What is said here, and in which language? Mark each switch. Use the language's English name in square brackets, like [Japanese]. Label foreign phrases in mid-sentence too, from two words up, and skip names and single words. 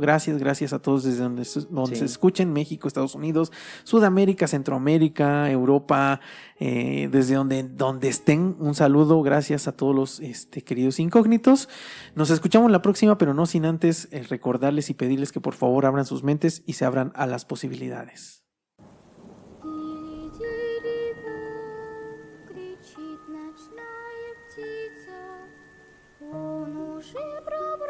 [Spanish] Gracias a todos desde donde se escuchen, México, Estados Unidos, Sudamérica, Centroamérica, Europa, desde donde estén. Un saludo, gracias a todos los queridos incógnitos. Nos escuchamos la próxima, pero no sin antes recordarles y pedirles que por favor abran sus mentes y se abran a las posibilidades. [Russian] Тири-тири-ва, кричит ночная птица, он уже